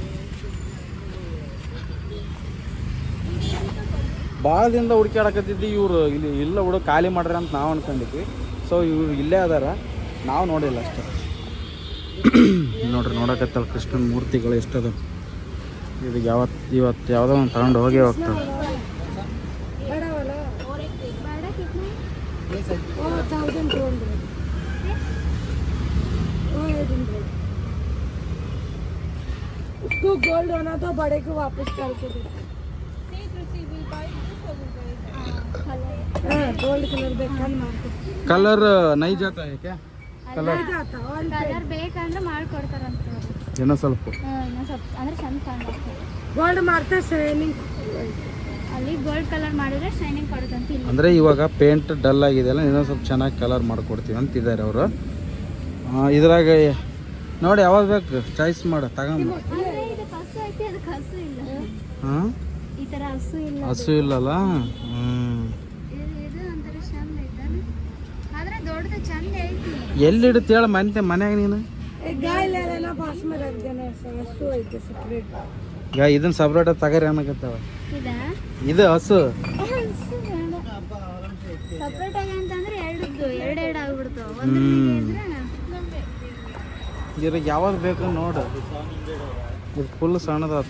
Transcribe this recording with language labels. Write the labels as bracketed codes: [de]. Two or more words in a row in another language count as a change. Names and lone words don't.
[kn] ಭಾಳ ದಿನದ ಹುಡುಕ್ಯಾಡಕತ್ತಿದ್ವಿ. ಇವರು ಇಲ್ಲಿ ಇಲ್ಲ ಹುಡುಗ ಖಾಲಿ ಮಾಡ್ರಿ ಅಂತ ನಾವು ಅನ್ಕೊಂಡಿದ್ವಿ. ಸೊ ಇವ್ರು ಇಲ್ಲೇ ಅದಾರ, ನಾವು ನೋಡಿಲ್ಲ ಅಷ್ಟೇ. ನೋಡ್ರಿ ನೋಡಕತ್ತಲ್ಲ ಕೃಷ್ಣನ ಮೂರ್ತಿಗಳು ಎಷ್ಟದ. ಇದು ಇವತ್ತು ಯಾವುದೋ ಒಂದು ತಗೊಂಡು ಹೋಗೇ ಹೋಗ್ತದೆ. [hi] गोल्ड होना तो बड़े को वापस करके दे। [en] gold colour [hi] देखा कलर नई जाता है क्या? कलर जाता और [kn] ಕಲರ್ ಬೇಕಂದ್ರೆ ಮಾಡ್ಕೊಡ್ತಾರಂತ. ಏನೋ ಸ್ವಲ್ಪ ಇನ್ನೊಂದು ಸ್ವಲ್ಪ ಅಂದ್ರೆ ಚಂದ ಕಾಣುತ್ತೆ. [hi] गोल्ड मारते शाइनिंग [kn] ಅಲ್ಲಿ [en] gold colour [kn] ಮಾಡಿದ್ರೆ ಶೈನಿಂಗ್ ಕೊಡುತ್ತಂತ. ಇಲ್ಲಿ ಅಂದರೆ ಇವಾಗ [en] paint dull [kn] ಆಗಿದೆಯಲ್ಲ, ಇನ್ನೊಂದು ಸ್ವಲ್ಪ ಚೆನ್ನಾಗಿ ಕಲರ್ ಮಾಡಿಕೊಡ್ತೀವಿ ಅಂತಿದ್ದಾರೆ ಅವರು. ಇದ್ರಾಗ ನೋಡಿ ಯಾವಾಗ ಬೇಕು ಚಾಯ್ಸ್ ಮಾಡ ತಗೊಂಬ. ಅಂದ್ರೆ ಇದು ಹಸು ಐತಿ, ಅದಕ್ಕೆ ಹಸು ಇಲ್ಲ. ಹಾಂ ಈ ತರ ಹಸು ಇಲ್ಲ. ಹಸು ಇಲ್ಲಲ್ಲ. ಇದು ಒಂಥರ ಚಂದ ಐತಾನೆ, ಆದ್ರೆ ದೊಡ್ಡದು ಚಂದ ಐತಿ. ಎಲ್ಲಿ ಇಡುತ್ತೆ ಹೇಳ ಮನ್ಯಾಗ ನೀನು? [hi] एक गाय ले लेना पास में रख देना, सो है सेपरेट। [kn] ಈಗ ಇದನ್ನ ಸಪ್ರೇಟ್ ತಗರಿ ಅನ್ನಕತ್ತಾವ. ಇದಾ ಇದು ಹಸು ಹಸು ಬೇಡ, ಸಪ್ರೇಟ್ ಆಗಿ ಅಂತಂದ್ರೆ ಎರಡೆರಡು ಆಗ್ಬಿಡ್ತಾವ. ಒಂದ್ರ ಇದ್ರಾಗ ಯಾವ್ದು ಬೇಕು ನೋಡು. ಇದು ಫುಲ್ ಸಣ್ಣದಾಗ್ತ.